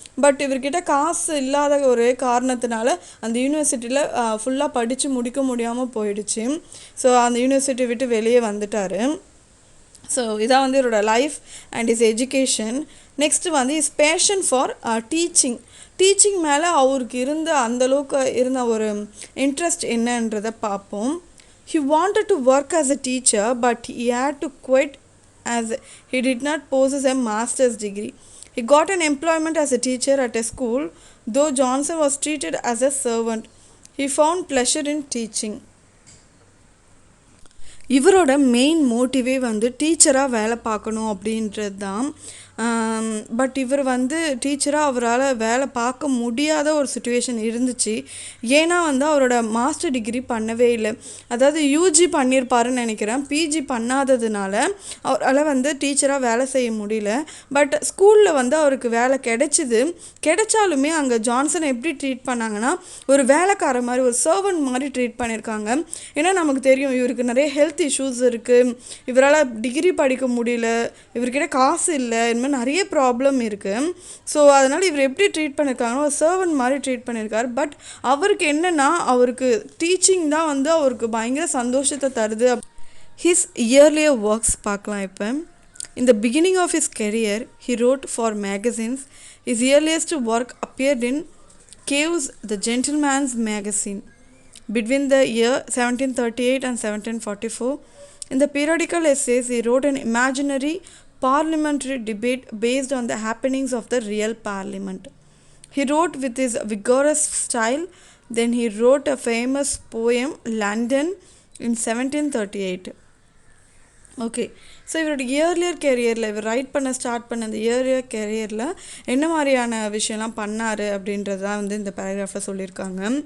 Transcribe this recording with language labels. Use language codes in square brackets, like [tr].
[ta] But இவர்கிட்ட காசு இல்லாத ஒரு காரணத்தினால அந்த யூனிவர்சிட்டியில் ஃபுல்லாக படித்து முடிக்க முடியாமல் போயிடுச்சு. ஸோ அந்த யூனிவர்சிட்டி விட்டு வெளியே வந்துட்டார். ஸோ இதான் வந்து இவரோட life and is education. Next வந்து இஸ் பேஷன் ஃபார் டீச்சிங் மேலே அவருக்கு இருந்த அந்தளவுக்கு இருந்த ஒரு இன்ட்ரெஸ்ட் என்னன்றதை பார்ப்போம். [en] He wanted to work as a teacher but he had to quit as he did not possess a master's degree. He got an employment as a teacher at a school, though Johnson was treated as a servant. He found pleasure in teaching. [ta] இவரோட main மோட்டிவே வந்து டீச்சராக வேலை பார்க்கணும் அப்படின்றது தான். But இவர் வந்து டீச்சராக அவரால் வேலை பார்க்க முடியாத ஒரு சுச்சுவேஷன் இருந்துச்சு. ஏன்னா வந்து அவரோட மாஸ்டர் டிகிரி பண்ணவே இல்லை. அதாவது யூஜி பண்ணியிருப்பாருன்னு நினைக்கிறேன். பிஜி பண்ணாததுனால அவரால் வந்து டீச்சராக வேலை செய்ய முடியல. பட் ஸ்கூலில் வந்து அவருக்கு வேலை கிடைச்சாலுமே அங்கே ஜான்சனை எப்படி ட்ரீட் பண்ணாங்கன்னா ஒரு வேலைக்கார மாதிரி, ஒரு சர்வன்ட் மாதிரி ட்ரீட் பண்ணியிருக்காங்க. ஏன்னா நமக்கு தெரியும் இவருக்கு நிறைய ஹெல்த் இஷ்யூஸ் இருக்குது, இவரால் டிகிரி படிக்க முடியல, இவர்கிட்ட காசு இல்லை, இந்த மாதிரி நிறைய ப்ராப்ளம் இருக்குது. ஸோ அதனால் இவர் எப்படி ட்ரீட் பண்ணியிருக்காங்கன்னா ஒரு சர்வன்ட் மாதிரி ட்ரீட் பண்ணியிருக்காரு. பட் அவருக்கு என்னென்னா அவருக்கு டீச்சிங் தான் வந்து அவருக்கு பயங்கர சந்தோஷத்தை தருது. ஹிஸ் இயர்லியர் ஒர்க்ஸ் பார்க்கலாம். [en] இப்போ in the beginning of his career he wrote for magazines. His earliest work appeared in Cave's The Gentleman's Magazine between the year 1738 and 1744. In the periodical essays he wrote an imaginary parliamentary debate based on the happenings of the real parliament. He wrote with his vigorous style. Then he wrote a famous poem London in 1738. [ta] Okay, so இவரோட earlier கேரியரில் இவர் right பண்ண start பண்ண அந்த earlier கேரியரில் என்ன மாதிரியான விஷயம்லாம் பண்ணார் அப்படின்றது தான் வந்து இந்த பேராகிராஃபில் சொல்லியிருக்காங்க.